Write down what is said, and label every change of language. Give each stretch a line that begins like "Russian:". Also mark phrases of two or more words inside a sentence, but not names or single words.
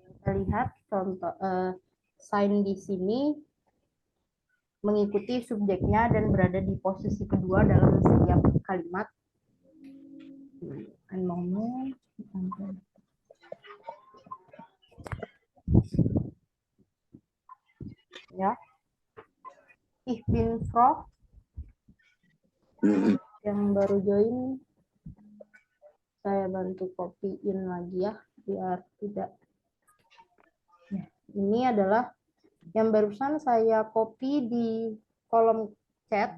Indonesian: lihat contoh sign di sini mengikuti subjeknya dan berada di posisi kedua dalam setiap kalimat.
German: Ein Moment. Ya. Ich bin froh.
Indonesian: Yang baru join, saya bantu copy-in lagi ya, biar tidak. Nah, ini adalah yang barusan saya copy di kolom chat.